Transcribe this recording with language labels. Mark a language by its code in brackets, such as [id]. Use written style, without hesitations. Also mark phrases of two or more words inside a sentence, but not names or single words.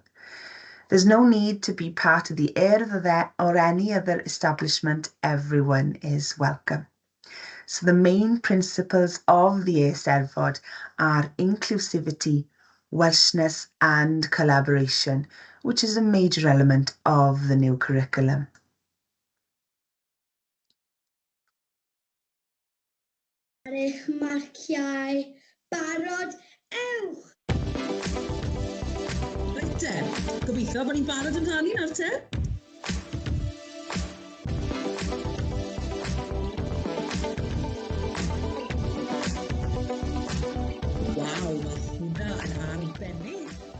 [en] There's no need to be part of the urdd or any other establishment. Everyone is welcome. So the main principles of the e-steddfod are inclusivity, Welshness and collaboration, which is a major element of the new curriculum. [cy] Ar eich marciau, barod, ewch! Reit te, gobeithio bod ni'n barod yn rhannu nawr te. Waw, mae hwnna yn arbennig.